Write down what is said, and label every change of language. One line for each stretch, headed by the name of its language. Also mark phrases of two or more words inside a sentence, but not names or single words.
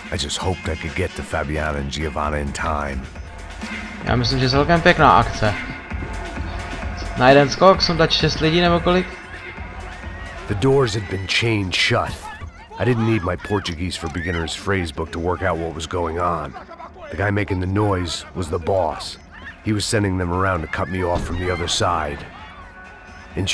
English: I just hoped I could get to Fabiana and Giovanna in time.
Czech: Já myslím, že celkem pěkná akce. Na jeden skok jsem dát 6 lidí nebo kolik?
English: The doors had been chained shut. I didn't need my Portuguese for Beginners phrase book to work out what was going on. The guy making the noise was the boss. He was sending them around to cut me off from the other side.